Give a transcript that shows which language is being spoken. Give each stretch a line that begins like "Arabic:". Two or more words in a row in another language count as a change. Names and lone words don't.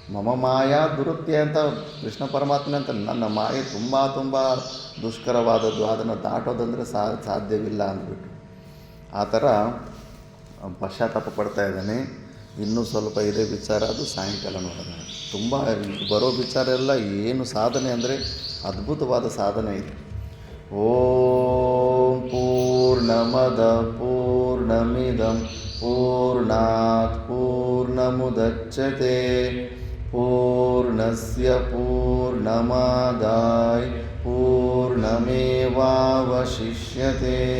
Sanskrit: ಮಮ ಮಾಯಾ ದುರುತ್ಯ
Kannada: ಅಂತ ಕೃಷ್ಣ ಪರಮಾತ್ಮನೆ ಅಂತ, ನನ್ನ ಮಾಯೆ ತುಂಬ ತುಂಬ ದುಷ್ಕರವಾದದ್ದು, ಅದನ್ನು ದಾಟೋದಂದರೆ ಸಾಧ್ಯವಿಲ್ಲ ಅಂದ್ಬಿಟ್ಟು ಆ ಥರ ಪಶ್ಚಾತ್ತಾಪ ಪಡ್ತಾ ಇದ್ದಾನೆ. ಇನ್ನೂ ಸ್ವಲ್ಪ ಇದೇ ವಿಚಾರ, ಅದು ಸಾಯಂಕಾಲ ನೋಡೋಣ. ತುಂಬ ಬರೋ ವಿಚಾರ ಎಲ್ಲ ಏನು ಸಾಧನೆ ಅಂದರೆ ಅದ್ಭುತವಾದ ಸಾಧನೆ ಇದೆ.
Sanskrit: ಓಂ ಪೂರ್ಣಮದ ಪೂರ್ಣಮಿದಂ ಪೂರ್ಣಾತ್ ಪೂರ್ಣಮುದಚ್ಯತೆ ಪೂರ್ಣಸ್ಯ ಪೂರ್ಣಮಾದಾಯ ಪೂರ್ಣಮೇವಾವಶಿಷ್ಯತೆ.